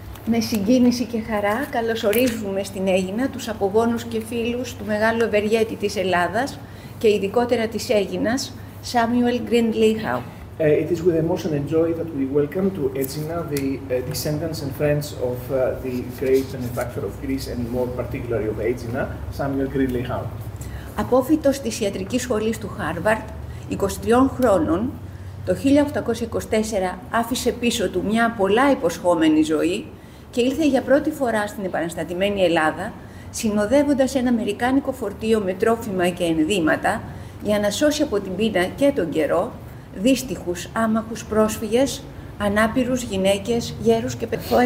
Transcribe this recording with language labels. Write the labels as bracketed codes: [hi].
[el] Με συγκίνηση και χαρά καλωσορίζουμε στην Αίγινα τους απογόνους και φίλους του μεγάλου ευεργέτη της Ελλάδας και ειδικότερα της Αίγινας, Samuel Grindley Howe. [en] It is with emotion and joy that we welcome to Aegina the descendants and friends of the great benefactor of Greece and more particularly of Aegina, Samuel Grindley Howe. [el] Απόφοιτος της ιατρικής σχολής του Harvard, 23 χρόνων, το 1824 άφησε πίσω του μια πολλά υποσχόμενη ζωή και ήλθε για πρώτη φορά στην επαναστατημένη Ελλάδα, συνοδεύοντας ένα αμερικάνικο φορτίο με τρόφιμα και ενδύματα για να σώσει από την πείνα και τον καιρό δύστιχους, άμαχους πρόσφυγες, ανάπηρους γυναίκες, γέρους και παιδιά.